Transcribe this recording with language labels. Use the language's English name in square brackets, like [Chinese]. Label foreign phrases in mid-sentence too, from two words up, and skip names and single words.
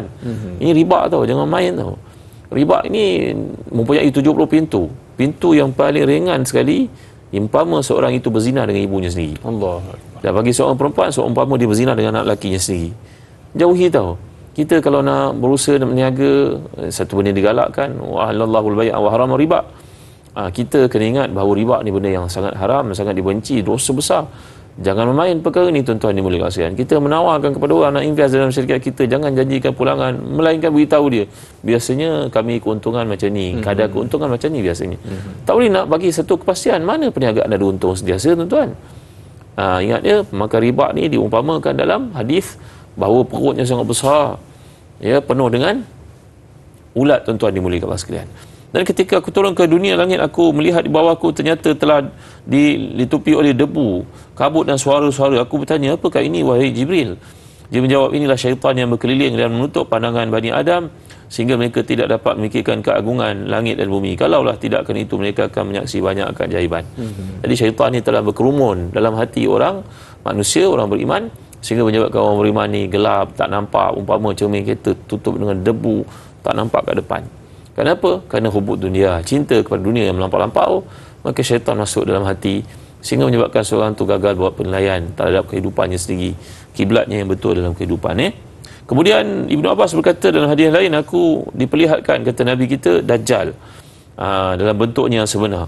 [Malay] Ini riba tau, jangan main tau. Riba ini mempunyai 70 pintu. Pintu yang paling ringan sekali, umpama seorang itu berzina dengan ibunya sendiri. Allah. Dan bagi seorang perempuan, seumpama dia berzina dengan anak lakinya sendiri. Jauhi tau. Kita kalau nak berusaha nak berniaga, satu benda digalakkan, [Arabic] وأحل الله البيع وحرم الربا. [Malay] Kita kena ingat bahawa riba ni benda yang sangat haram, sangat dibenci, dosa besar. Jangan memain perkara ni tuan-tuan ni boleh kasihan. Kita menawarkan kepada orang nak invest dalam syarikat kita, jangan janjikan pulangan, melainkan beritahu dia, biasanya kami keuntungan macam ni, kadar keuntungan macam ni biasanya. Tak boleh nak bagi satu kepastian mana perniagaan ada untung sentiasa tuan-tuan. Ingat ya, maka riba ni diumpamakan dalam hadis bahawa perutnya sangat besar, ya, penuh dengan ulat tuan-tuan dimuliakan Allah sekalian. Dan ketika aku turun ke dunia langit, aku melihat di bawahku ternyata telah ditutupi oleh debu, kabut dan suara-suara. Aku bertanya, apakah ini wahai Jibril? Dia menjawab, inilah syaitan yang berkeliling dan menutup pandangan Bani Adam sehingga mereka tidak dapat memikirkan keagungan langit dan bumi. Kalaulah tidak kerana itu, mereka akan menyaksi banyak keajaiban. Jadi syaitan ini telah berkerumun dalam hati orang manusia, orang beriman, sehingga menyebabkan orang beriman ni gelap, tak nampak, umpama cermin kereta tutup dengan debu, tak nampak kat depan. Kenapa? Kerana [Arabic] حب الدنيا, [Malay] cinta kepada dunia yang melampau-lampau, maka syaitan masuk dalam hati sehingga menyebabkan seorang tu gagal buat penilaian terhadap kehidupannya sendiri, kiblatnya yang betul dalam kehidupan. Kemudian Ibnu Abbas berkata dalam hadis lain, aku diperlihatkan, kata Nabi kita, Dajjal dalam bentuknya yang sebenar.